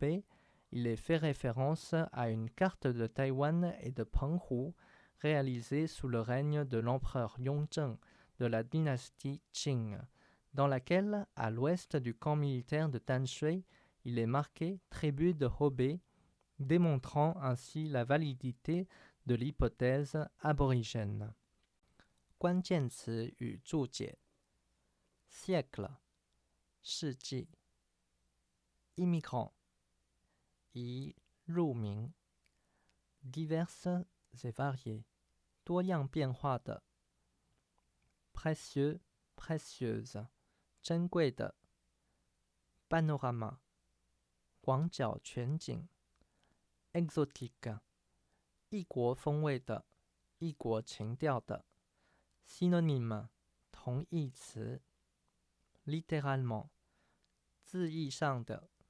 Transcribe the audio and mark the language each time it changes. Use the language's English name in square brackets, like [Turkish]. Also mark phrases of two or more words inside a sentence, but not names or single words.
[French] », il est fait référence à une carte de Taïwan et de Penghu réalisée sous le règne de l'empereur Yongzheng de la dynastie Qing, dans laquelle, à l'ouest du camp militaire de Tanshui, il est marqué « tribu de Hobei », démontrant ainsi la validité de l'hypothèse aborigène. [Chinese] 关键词与注解 siècle 世纪 immigrant 移入民 [French] diverses et variées [Chinese] 多样变化的 [French] précieux précieuse [Chinese] 珍贵的 panorama 广角全景 exotique 异国风味的异国情调的 synonyme 同义词 littéralement 字义上的